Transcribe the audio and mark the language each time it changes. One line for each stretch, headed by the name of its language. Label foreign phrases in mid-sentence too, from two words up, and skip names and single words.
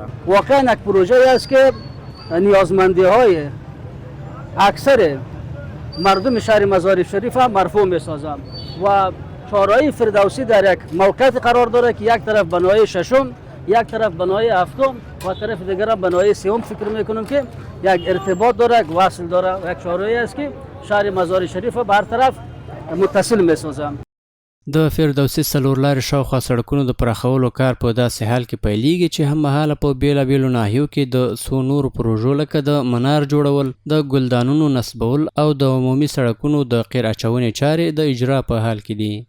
Persian: واقعا یک پروژه است که نیازمندی های اکثر مردم شهر مزار شریف هم مرفوع میسازم و چهارراه فردوسی در یک موقعیت قرار داره که یک طرف بنای ششم، یک طرف بنای هفتم و طرف دیگر بنای سوم فکر میکنم که یک ارتباط داره، یک وصل داره و یک چهارراهی است که شهر مزار شریف به هر طرف متصل میسازم.
Pashto: د فردوسي څلور لارې شاوخوا سړکونو د پراخولو کار په داسې حال کې پیلیږي چې هم مهاله په بیلابیلو ناحیو کې د څو نورو پروژو لکه د منار جوړول، د ګلدانونو نصبول او د عمومي سړکونو د قیر اچونې چارې د اجرا په حال کې دي.